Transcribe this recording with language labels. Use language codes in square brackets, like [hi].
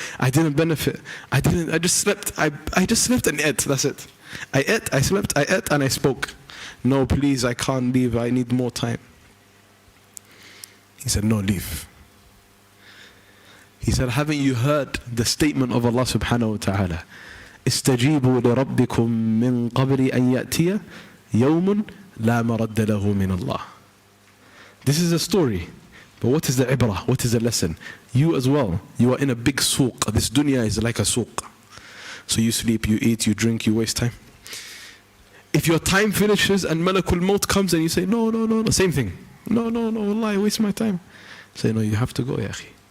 [en] I didn't benefit. I just slept. I just slept and ate. That's it. I ate, I slept, I ate, and I spoke. No, please, I can't leave. I need more time. He said, no, leave. He said, haven't you heard the statement of Allah subhanahu wa ta'ala? [ar] استجيبوا لربكم من قبل أن يأتي يوم لا مرد له من الله. [en] This is a story. But what is the ibrah? What is the lesson? You as well, you are in a big souq. This dunya is like a souq. So you sleep, you eat, you drink, you waste time. If your time finishes and Malakul Maut comes and you say, no, no, no, no, same thing. No, no, no, Allah, I waste my time. Say, no, you have to go, ya akhi.